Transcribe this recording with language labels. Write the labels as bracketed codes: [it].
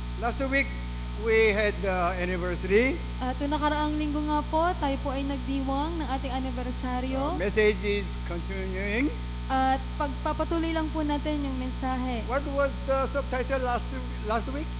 [en] Last week, we had the anniversary. [tl] At yung nakaraang linggo nga po, tayo po ay nagdiwang ng ating anibersaryo. [en] Message is continuing. [tl] At pagpapatuloy lang po natin yung mensahe. [en] What was the subtitle last week?